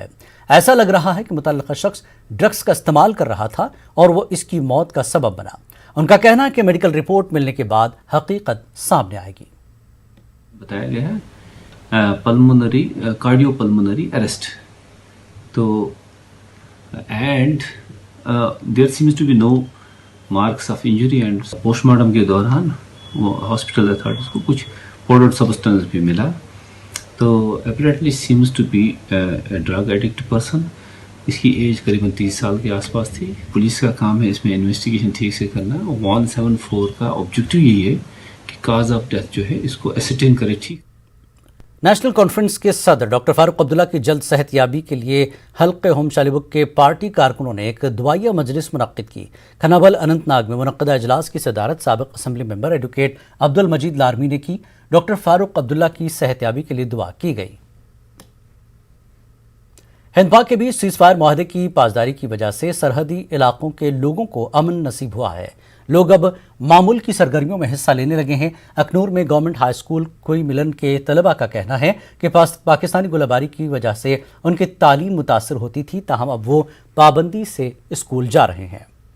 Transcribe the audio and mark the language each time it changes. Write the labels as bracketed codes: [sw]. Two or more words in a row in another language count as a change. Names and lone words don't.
[ur] ایسا لگ رہا ہے کہ متعلقہ شخص ڈرگس کا استعمال کر رہا تھا اور وہ اس کی موت کا سبب بنا. ان کا کہنا ہے کہ میڈیکل رپورٹ ملنے کے بعد حقیقت سامنے آئے گی. بتایا گیا ہے پلمونری کارڈیو پلمونری اریسٹ. تو [en] and there seems to be no marks of injury and post mortem [ur] کے دوران وہ [en] hospital authorities [ur] کو کچھ [en] powdered substance [ur] بھی ملا. [en] تو apparently seems to be drug addict person. [ur] اس کی ایج قریباً 30 سال کے آس پاس تھی. پولیس کا کام ہے اس میں انویسٹیگیشن ٹھیک سے کرنا. 174 کا آبجیکٹیو یہی ہے کہ [en] cause of death [ur] جو ہے اس کو ایسرٹین کرے. ٹھیک. نیشنل کانفرنس کے صدر ڈاکٹر فاروق عبداللہ کی جلد صحت یابی کے لیے حلقہ ہوم شالیبک کے پارٹی کارکنوں نے ایک دعائیہ مجلس منعقد کی. کھنابل اننت ناگ میں منعقدہ اجلاس کی صدارت سابق اسمبلی ممبر ایڈوکیٹ عبد المجید لارمی نے کی. ڈاکٹر فاروق عبداللہ کی صحت یابی کے لیے دعا کی گئی. ہندوا کے بیچ سیز فائر معاہدے کی پاسداری کی وجہ سے سرحدی علاقوں کے لوگوں کو امن نصیب ہوا ہے. لوگ اب معمول کی سرگرمیوں میں حصہ لینے لگے ہیں. اکھنور میں [en] government high school [ur] کوئی ملن کے طلبہ کا کہنا ہے کہ پاکستانی گولہ باری کی وجہ سے ان کی تعلیم متاثر ہوتی تھی، تاہم اب وہ پابندی سے اسکول جا رہے ہیں.